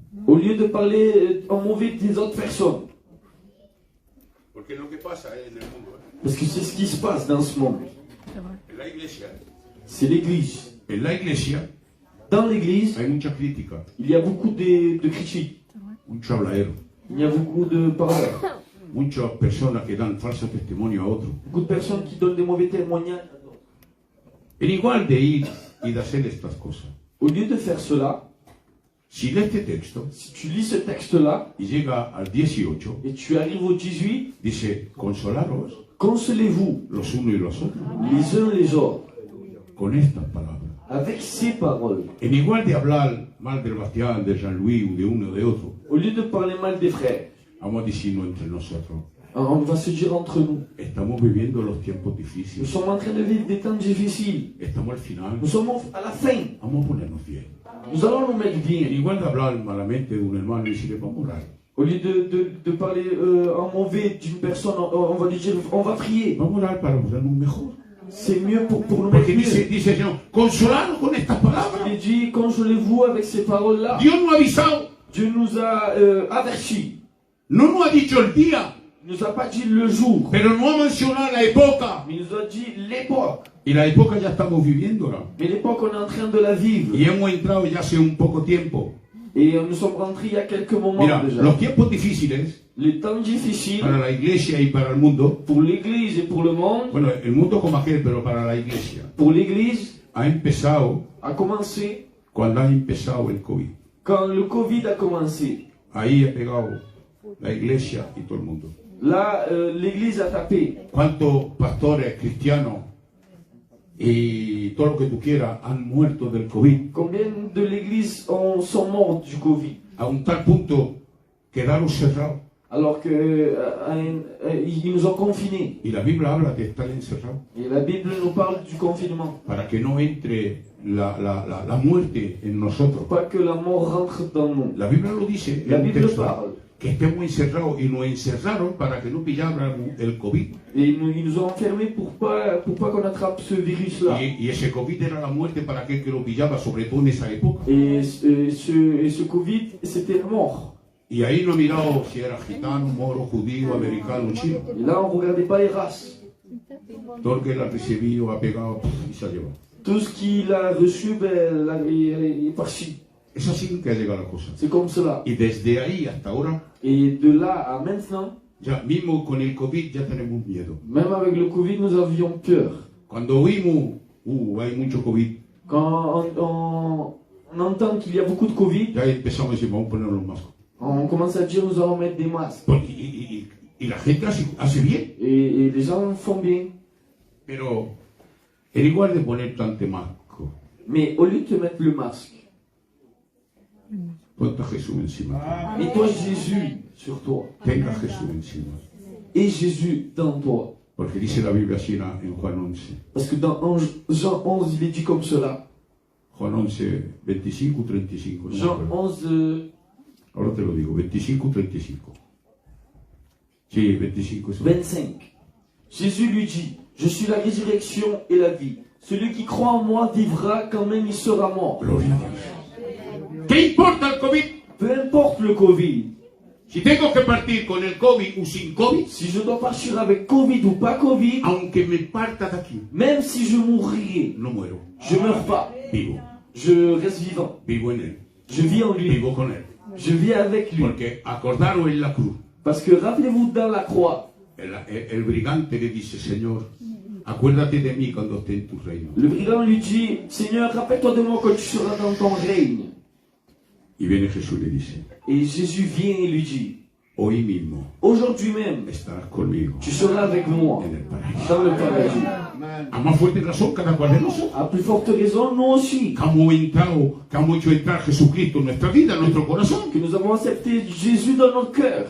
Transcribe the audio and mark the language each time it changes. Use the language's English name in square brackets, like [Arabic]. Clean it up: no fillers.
[French] au lieu de parler en mauvais des autres personnes, [Spanish] Porque es lo que pasa en el mundo. [French] parce que c'est ce qui se passe dans ce monde. [Spanish] En la iglesia. [French] C'est l'Église. [Spanish] En la iglesia [French] Dans l'Église, [Spanish] hay mucha crítica, [French] il y a beaucoup de critiques, [Spanish] mucho habladero, [French] il y a beaucoup de parleurs, [Spanish] muchas personas que dan falso testimonio a otros. [French] beaucoup de personnes qui donnent des mauvais témoignages. [Spanish] En igual de ir y de hacer estas cosas. [French] Au lieu de faire cela, [Spanish] Si lees este texto [French] si tu lis ce texte-là [Spanish] y llega al 18, [French] et tu arrives au 18, [Spanish] dice, consolaros [French] consolez-vous [Spanish] los unos y los otros [French] les uns les autres [Spanish] con estas palabras. [French] avec ces paroles. [Spanish] En igual de hablar mal del Bastián, de Jean-Louis o de uno o de otro, [French] Au lieu de parler mal des frères, [Spanish] vamos a decirnos entre nosotros, [French] on va se dire entre nous, [Spanish] estamos viviendo los tiempos [French] nous [Spanish] difíciles, [French] sommes en train de vivre des temps difficiles. [Spanish] estamos al final, [French] Nous sommes à la fin. [Spanish] vamos a ponernos bien. [French] Nous allons nous mettre [Spanish] En [French] bien. [Spanish] igual de hablar malamente de un hermano y decirle, vamos a orar, [French] Au lieu de parler en mauvais d'une personne, on va lui dire, on va prier. [Spanish] vamos a orar para ponernos mejor. [French] C'est mieux pour nous mettre [Spanish] Porque [French] mieux. [Spanish] dice el Señor, consolaros con estas palabras. [French] Il est dit, consolez-vous avec ces paroles-là. [Spanish] Dios nos ha avisado, [French] Dieu nous a avertis. [Spanish] no nos ha dicho el día, [French] Il nous a pas dit le jour, [Spanish] pero no ha mencionado la época. [French] mais il nous a dit l'époque. [Spanish] Y la época ya estamos viviéndola. [French] Mais l'époque, on est en train de la vivre. [Spanish] Y hemos entrado ya hace un poco tiempo. [French] Et nous sommes rentrés il y a quelques moments [Spanish] Mira, [French] déjà. [Spanish] los tiempos difíciles [French] Les temps difficiles [Spanish] para la iglesia y para el mundo, [French] pour l'Église et pour le monde, [Spanish] bueno, el mundo como aquel, pero para la iglesia, [French] pour l'Église, [Spanish] ha empezado [French] a commencé [Spanish] cuando ha empezado el COVID. [French] quand le Covid a commencé. [Spanish] Ahí ha pegado la iglesia y todo el mundo. [French] Là, l'Église a tapé. [Spanish] ¿Cuántos pastores cristianos y todo lo que tú quieras han muerto del COVID? [French] Combien de l'Église sont morts du Covid? [Spanish] A un tal punto quedaron cerrados. [French] Alors que ils nous ont confinés. [Spanish] Y la Biblia habla de estar encerrados [French] Et la Bible nous parle du confinement. [Spanish] para que no entre la muerte en nosotros. [French] Pas que la mort rentre dans nous. [Spanish] La Biblia lo dice en [French] La [Spanish] un [French] Bible [Spanish] texto. [French] parle. [Spanish] que estemos encerrados y nos encerraron para que no pilláramos el COVID. [French] Et ils nous ont enfermés pour pas qu'on attrape ce virus-là. [Spanish] Y ese COVID era la muerte para aquel que lo pillaba, sobre todo en esa época. [French] Et ce Covid, c'était la mort. [Spanish] Y ahí no he mirado si era gitano, moro, judío, americano, chino. [French] Et là, on ne regardait pas les races. [Spanish] Todo el que la recibió ha pegado y se ha llevado. [French] Tout ce qu'il a reçu, ben, il est parti. [Spanish] Es así que ha llegado la cosa. [French] C'est comme cela. [Spanish] Y desde ahí hasta ahora, [French] Et de là à maintenant, [Spanish] ya mismo con el COVID ya tenemos miedo. [French] même avec le Covid, nous avions peur. [Spanish] Cuando oímos, hay mucho COVID, [French] Quand on entend qu'il y a beaucoup de Covid, [Spanish] ya empezamos a decir, vamos a poner los mascos. [French] on commence à dire nous allons mettre des masques. [Spanish] Y la gente hace bien. [French] Et les gens font bien. [Spanish] Pero en igual de poner tanto masco, [French] Mais au lieu de te mettre le masque, [Spanish] ponte a Jesús encima. [French] mets-toi Jésus sur toi. [Spanish] Tenga a Jesús encima. [French] Et Jésus dans toi. [Spanish] Porque dice la Biblia así en Juan 11. [French] Parce que dans Jean 11, il est dit comme cela. [Spanish] Juan 11, 25 ou 35. No [French] Jean 11, [Spanish] Ahora te lo digo, 25 ou 35. Sí, 25. [French] 25. Jésus lui dit, je suis la résurrection et la vie. Celui qui croit en moi vivra quand même il sera mort. [Spanish] Gloria a Dios. ¿Qué importa el COVID? [French] Peu importe le Covid. [Spanish] Si tengo que partir con el COVID o sin COVID, [French] Si je dois partir avec Covid ou pas Covid, [Spanish] aunque me parta de aquí, [French] même si je mourrais, [Spanish] no muero. [French] je meurs pas. [Spanish] Vivo. [French] Je reste vivant. [Spanish] Vivo en él. [French] Je vis en lui. [Spanish] Vivo con él. [French] Je vis avec lui. [Spanish] Porque acordaros en la cruz. [French] Parce que rappelez-vous dans la croix, [Spanish] El brigante le dice, Señor, acuérdate de mí cuando esté en tu reino. [French] le brigand lui dit, Seigneur, rappelle-toi de moi quand tu seras dans ton règne. [Spanish] Y viene Jesús y le dice, [French] Et Jésus vient et lui dit, [Spanish] hoy mismo [French] aujourd'hui même, [Spanish] estarás conmigo [French] tu seras avec moi [Spanish] en el paraíso. [French] dans le paradis. [Spanish] A más fuerte razón, cada cual de nosotros. [French] À plus forte raison, nous aussi, [Spanish] Que hemos hecho entrar Jesucristo en nuestra vida, en nuestro corazón. [French] que nous avons accepté Jésus dans notre cœur,